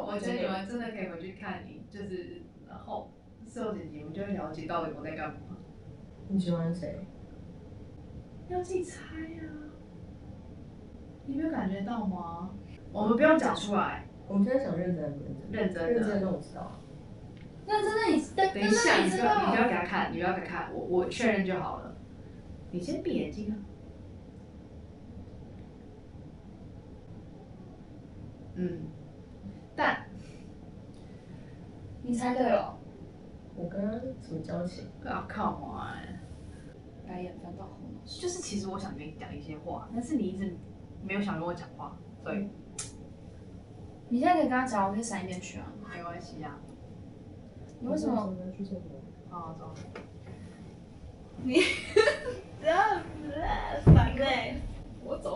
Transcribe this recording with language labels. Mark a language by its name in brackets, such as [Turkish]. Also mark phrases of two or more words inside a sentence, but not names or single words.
[Chinese] 我覺得你們真的可以回去看你，就是然後事後剪輯，我就會了解到底我在幹嘛。你喜歡誰？要自己猜啊！你沒有感覺到嗎？我們不用講出來。我們現在想認真的不認真？認真的。認真的我知道。認真的你，等一下，你不要給他看，你不要給他看，我確認就好了。你先閉眼睛啊。但你猜对了。我跟他什么交情？ [English] 啊 ，come on！ [Chinese] 白眼翻到后脑勺。就是其實我想跟你講一些話，但是你一直沒有想跟我講話，所以你現在可以跟他講，我可以閃一邊去啊。沒關係啊。你為什麼？去廁所。好，走。你不要煩欸！我走。